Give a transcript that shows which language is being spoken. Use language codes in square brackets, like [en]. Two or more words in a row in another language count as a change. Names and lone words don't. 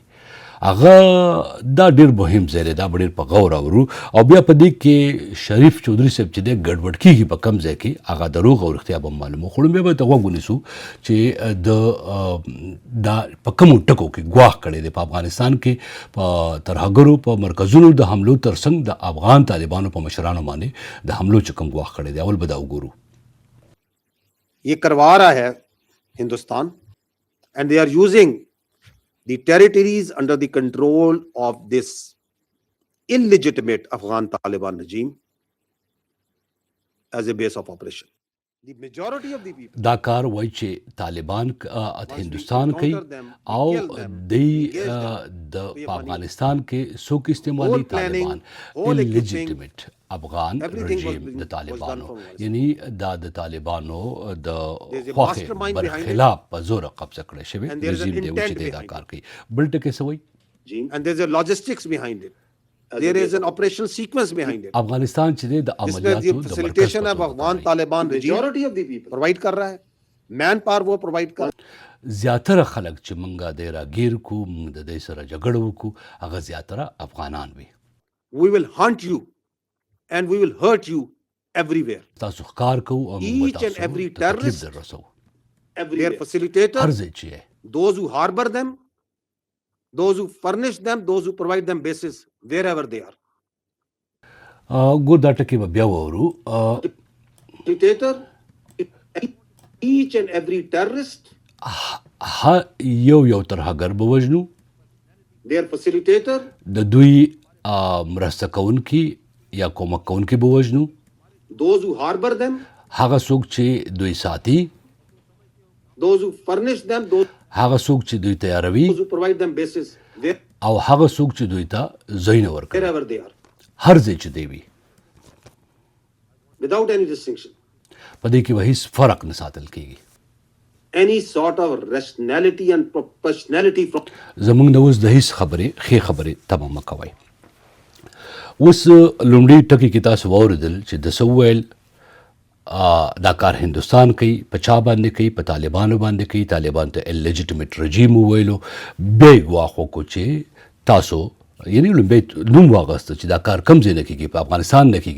[ps] هغه دا ډېر مهم ځای دی، دا به ډېر په غور اورو او بیا په دې کې شریف چودھری صاحب چې دی ګډوډ کېږي په کم ځای کې هغه دروغ او رښتیا به معلومو. خو بیا به ته غوږ ونیسو چې دا په کومو ټکو کې ګواښ کړی دی په افغانستان کې په ترهګرو په مرکزونو د حملو ترڅنګ د افغان طالبانو په مشرانو باندې د حملو چې کوم ګواښ کړی دی. اول به دا وګورو. [ur] یہ کروا رہا ہے ہندوستان [en] and they are using the territories under the control of this illegitimate Afghan Taliban regime as a base of operation. The majority of the people [ps] دا کار وایي چې طالبان هندوستان کوي او د افغانستان کې څوک استعمالي طالبان انلیجیټیمیټ افغان رژیم د طالبانو، یعنی دا د طالبانو د خوښې برخلاف په زور قبضه کړی شوی رژیم دی چې دا کار کوي. بل ټکی څه وایي؟ [en] and there's a logistics behind it. There is an operational sequence behind it. [ps] افغانستان چې دی د عملیاتو د [en] facilitation of Afghan Taliban regime majority of the people provide [ur] کر رہا ہے، مین پاور وہ [en] provide کر. [ps] زیاتره خلک چې مونږه د راګیر کو مونږ د دې سره جګړه وکړو هغه زیاتره افغانان وي. [en] We will hunt you and we will hurt you everywhere. [ps] تاسو ښکار کوو او موږ [en] Each and every [ps] تاسو تکلیف [en] terrorist, [ps] در رسو. [en] their facilitator, [ps] هر ځای چې [en] those who harbor them, those who furnish them, those who provide them bases wherever they are. [ps] ګور دا ټکی به بیا وورو. [en] Facilitator, each and every terrorist, [ps] یو ترهګر به وژنو، [en] their facilitator, [ps] د دوی مرسته کوونکي یا کومک کوونکي به وژنو، [en] those who harbor them, [ps] هغه څوک چې دوی ساتي، [en] those who furnish them, those [ps] هغه څوک چې دوی تیاروي [en] who provide them bases [ps] او هغه څوک چې دوی ته ځایونه ورکوي، [en] wherever they are, [ps] هر ځای چې دی وي. [en] without any distinction. [ps] په دې کې به هیڅ فرق نه ساتل کېږي. [en] any sort of rationality and proportionality from [ps] زمونږ نه اوس د هیڅ خبرې ښې خبرې تمه مه کوئ. اوس لومړي ټکي کې تاسو واورېدل چې د څه وویل دا کار هندوستان کوي. په چا باندې کوي؟ په طالبانو باندې کوي. طالبان ته اللیجیټمیټ رژیم وویلو. بیا یې ګواښ وکړو چې تاسو یعنی لومبی نوم واغسته چې دا کار کم ځای نه کېږي، په افغانستان نه کېږي.